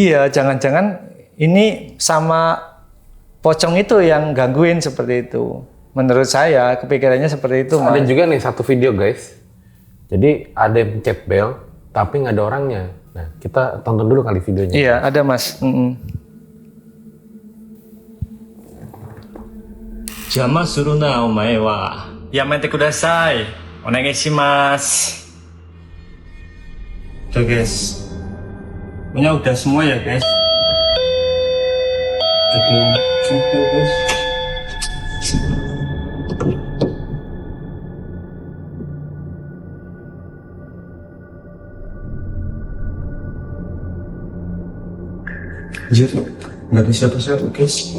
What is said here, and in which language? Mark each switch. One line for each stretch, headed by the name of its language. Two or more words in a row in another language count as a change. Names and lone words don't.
Indonesian: Iya, jangan-jangan ini sama pocong itu yang gangguin seperti itu. Menurut saya kepikirannya seperti itu, Mas. Ada juga nih satu video guys. Jadi ada yang pencet bel tapi nggak ada orangnya. Nah kita tonton dulu kali videonya. Iya, ada Mas.
Japanese: 邪魔するな、お前は. やめてください。お願いします.
Indonesian: Tuh guys. Punya udah semua ya guys. Oke, guys. Anjir, nggak ada siapa-siapa guys.